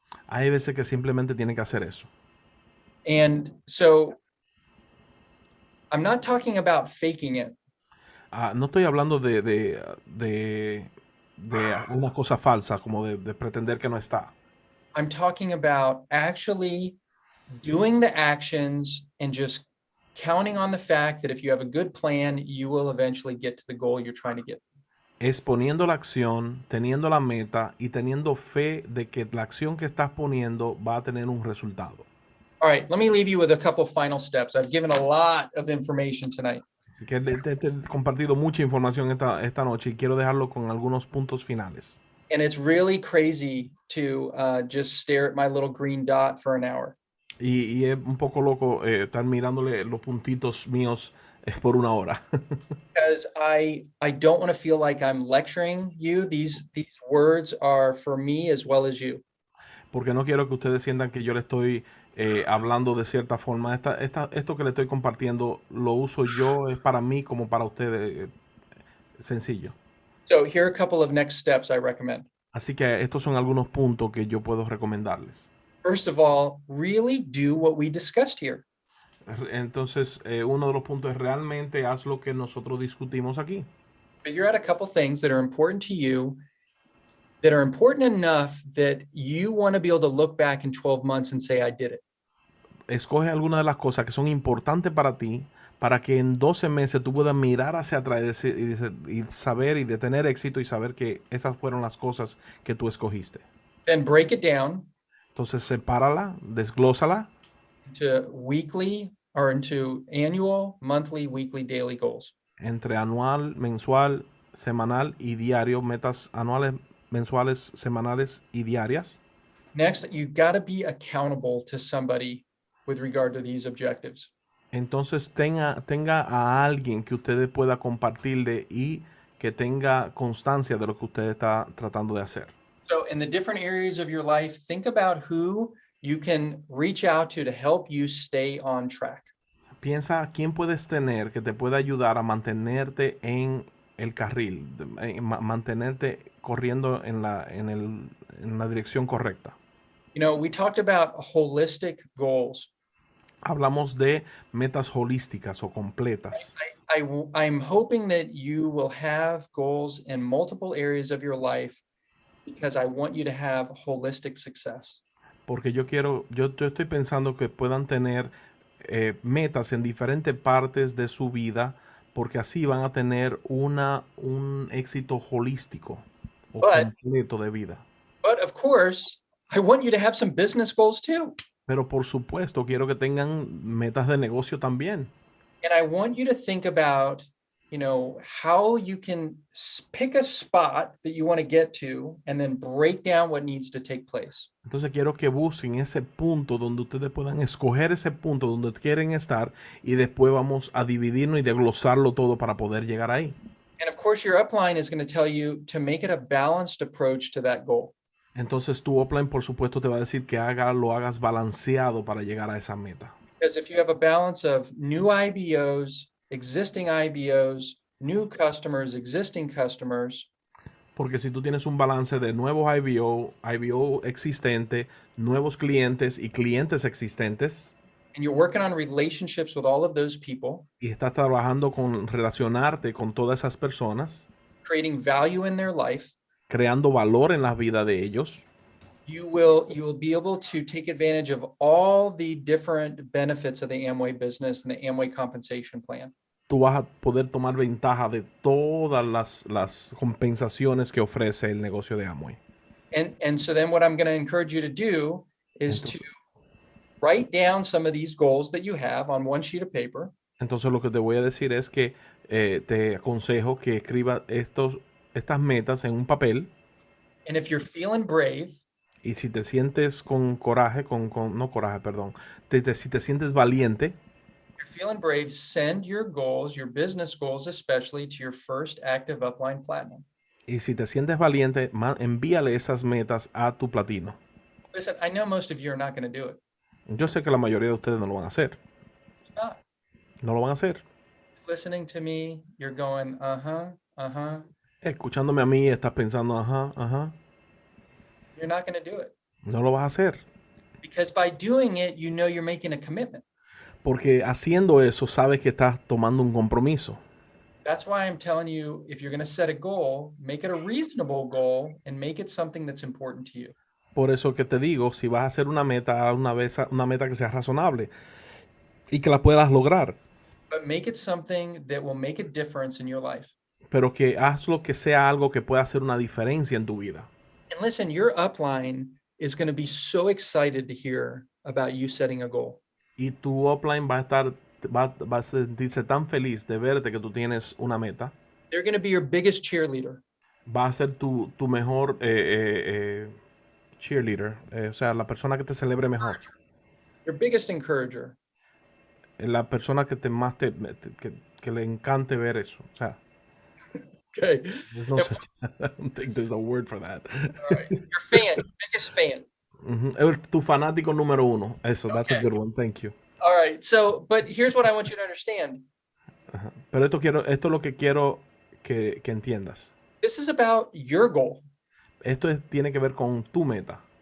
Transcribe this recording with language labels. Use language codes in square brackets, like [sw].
[es] Hay veces que simplemente tiene que hacer eso. [en] And so I'm not talking about faking it. [es] No estoy hablando de una cosa falsa, como de pretender que no está. [en] I'm talking about actually doing the actions and just counting on the fact that if you have a good plan, you will eventually get to the goal you're trying to get. [es] Es poniendo la acción, teniendo la meta y teniendo fe de que la acción que estás poniendo va a tener un resultado. [en] All right, let me leave you with a couple final steps. I've given a lot of information tonight. [es] Así que te he compartido mucha información esta noche y quiero dejarlo con algunos puntos finales. [en] And it's really crazy to just stare at my little green dot for an hour. [es] Y es un poco loco estar mirándole los puntitos míos por una hora. [en] Because I don't want to feel like I'm lecturing you. These words are for me as well as you. [es] Porque no quiero que ustedes sientan que yo le estoy hablando de cierta forma. Esto que le estoy compartiendo lo uso yo, es para mí como para ustedes. Sencillo. [en] So here are a couple of next steps I recommend. [es] Así que estos son algunos puntos que yo puedo recomendarles. [en] First of all, really do what we discussed here. [es] Entonces, uno de los puntos es realmente haz lo que nosotros discutimos aquí. [en] Figure out a couple things that are important to you, that are important enough that you want to be able to look back in 12 months and say, I did it. [es] Escoge algunas de las cosas que son importantes para ti, para que en 12 meses tú puedas mirar hacia atrás y saber y de tener éxito y saber que esas fueron las cosas que tú escogiste. [en] Then break it down. [es] Entonces, sepárala, desglósala. [en] Into weekly or into annual, monthly, weekly, daily goals. [es] Entre anual, mensual, semanal y diario, metas anuales, mensuales, semanales y diarias. [en] Next, you got to be accountable to somebody with regard to these objectives. [es] Entonces tenga a alguien que usted pueda compartirle y que tenga constancia de lo que usted está tratando de hacer. [en] So in the different areas of your life, think about who you can reach out to help you stay on track. [es] Piensa quién puedes tener que te pueda ayudar a mantenerte en el carril, mantenerte corriendo en la dirección correcta. [en] You know, we talked about holistic goals. [es] Hablamos de metas holísticas o completas. [en] I'm hoping that you will have goals in multiple areas of your life because I want you to have holistic success. [es] Porque yo estoy pensando que puedan tener metas en diferentes partes de su vida, porque así van a tener un éxito holístico o completo de vida. [en] But of course, I want you to have some business goals too. [es] Pero por supuesto, quiero que tengan metas de negocio también. [en] And I want you to think about, you know, how you can pick a spot that you want to get to and then break down what needs to take place. [es] Entonces quiero que busquen ese punto donde ustedes puedan escoger ese punto donde quieren estar y después vamos a dividirnos y desglosarlo todo para poder llegar ahí. [en] And of course, your upline is going to tell you to make it a balanced approach to that goal. [es] Entonces tu upline, por supuesto, te va a decir que lo hagas balanceado para llegar a esa meta. [en] Because if you have a balance of new IBOs, existing IBOs, new customers, existing customers. [es] Porque si tú tienes un balance de nuevos IBO existente, nuevos clientes y clientes existentes. [en] And you're working on relationships with all of those people. [es] Y estás trabajando con relacionarte con todas esas personas. [en] Creating value in their life. [es] Creando valor en la vida de ellos. [en] You will be able to take advantage of all the different benefits of the Amway business and the Amway compensation plan. [es] Tú vas a poder tomar ventaja de todas las compensaciones que ofrece el negocio de Amway. [en] And so then what I'm going to encourage you to do is to write down some of these goals that you have on one sheet of paper. [es] Entonces lo que te voy a decir es que te aconsejo que escribas estas metas en un papel. [en] And if you're feeling brave, [es] Y si te sientes con coraje, no coraje, perdón, si te sientes valiente, [en] if you're feeling brave, send your goals, your business goals especially, to your first active upline platinum. [es] y si te sientes valiente, envíale esas metas a tu platino. [en] Listen, I know most of you are not going to do it. [es] Yo sé que la mayoría de ustedes no lo van a hacer. [en] You're not. [es] No lo van a hacer. [en] Listening to me, you're going, [es] Escuchándome a mí, estás pensando, ajá. [en] You're not going to do it. [es] No lo vas a hacer. [en] Because by doing it, you know you're making a commitment. [es] Porque haciendo eso, sabes que estás tomando un compromiso. [en] That's why I'm telling you, if you're going to set a goal, make it a reasonable goal and make it something that's important to you. [es] Por eso que te digo, si vas a hacer una meta, una meta que sea razonable y que la puedas lograr. [en] But make it something that will make a difference in your life. [es] Pero que hazlo que sea algo que pueda hacer una diferencia en tu vida. [en] And listen, your upline is going to be so excited to hear about you setting a goal. [es] Y tu upline va a sentirse tan feliz de verte que tú tienes una meta. [en] They're going to be your biggest cheerleader. [es] Va a ser tu mejor cheerleader, o sea, la persona que te celebre mejor. [en] Your biggest encourager. [es] La persona que que le encante ver eso. O sea, [en] Okay. [es] no sé, [en] I don't think there's a word for that. All right. Your fan, your biggest fan. [es] Tu fanático número uno. Eso, [en] that's a good one. Thank you. All right. So, but here's what I want you to understand. [es] Pero esto es lo que quiero que entiendas. [en] This is about your goal. [es] Esto tiene que ver con tu meta.